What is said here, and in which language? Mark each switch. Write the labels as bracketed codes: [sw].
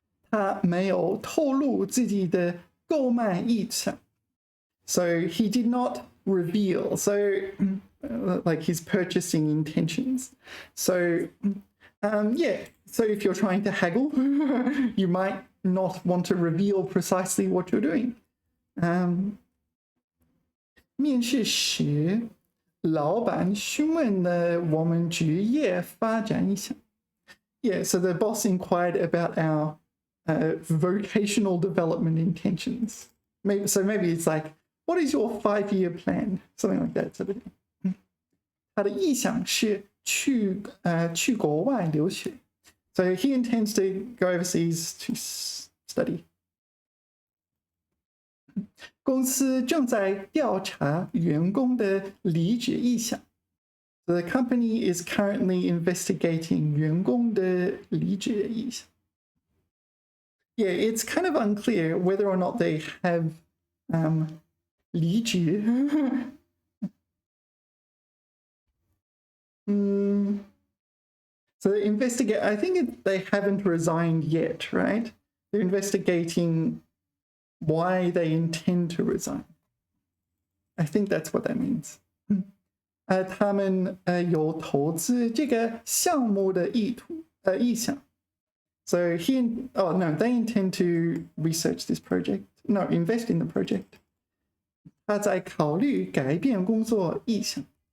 [zh] 他没有透露自己的购买意向. [en] So he did not reveal, so like his purchasing intentions. So yeah, so if you're trying to haggle, you might not want to reveal precisely what you're doing. [zh] 面试时，老板询问了我们职业发展意向. [en] Yeah, so the boss inquired about our vocational development intentions. Maybe it's like, what is your 5-year plan? Something like that. [zh] 他的意向是去国外留学. [en] So he intends to go overseas to study. [zh] 公司正在调查员工的离职意向. [en] The company is currently investigating [zh] 员工的离职意向. [en] Yeah, it's kind of unclear whether or not they have 离职. So they investigate, I think they haven't resigned yet, right? They're investigating why they intend to resign. I think that's what that means. [zh] 他们有投资这个项目的意向. [en] So they intend to research this project. No, invest in the project. [zh] 他在考虑改变工作意向.